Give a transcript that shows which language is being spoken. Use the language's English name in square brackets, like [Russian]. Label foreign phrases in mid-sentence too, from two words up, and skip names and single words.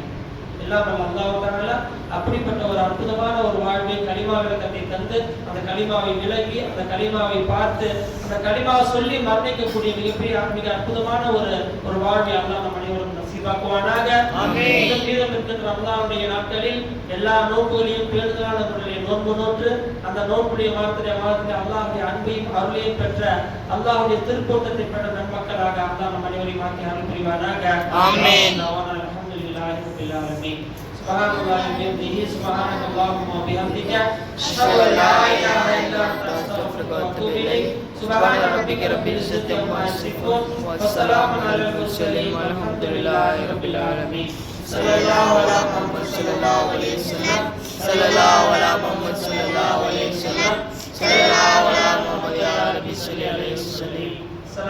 [Tamil] எல்லாம் [Arabic] الله تعالى [Tamil] அப்படிப்பட்ட ஒரு அற்புதமான ஒரு வாழ்வை கலிமா விளக்கத்தை தந்து அந்த கலிமாவை விளங்கி அந்த கலிமாவை பார்த்து அந்த கலிமாவை சொல்லி மரணிக்கக்கூடிய மிக அற்புதமான ஒரு வாழ்வை அல்லாஹ் நம் அனைவரும் நசீபாக்குவானாக. ஆமீன். மீதம் இருக்கின்ற ரமலானுடைய நாட்களில் எல்லா நோன்புகளையும் பேணுதலான முறையில் நோன்பு நோற்று அந்த நோன்புடைய மாதத்திலே அல்லாஹ்வுடைய அன்பையும் அருளையும் பெற்ற அல்லாஹ்வுடைய திருப்போட்டத்தை பெற்ற நன்மக்களாக அல்லாஹ் நம் அனைவரையும் ஆக்கி அருள் புரிவானாக. ஆமீன். [Arabic] رب العالمين سبحان الله وبحمده سبحانك اللهم وبحمدك اشهد ان لا اله الا انت استغفرك واتوب اليك سبحان ربك رب العزه عما يصفون وسلام على المرسلين والحمد لله رب العالمين صلى الله على محمد صلى الله عليه وسلم صلى الله على محمد صلى الله عليه وسلم صلى الله على محمد يا رب صل عليه وسلم.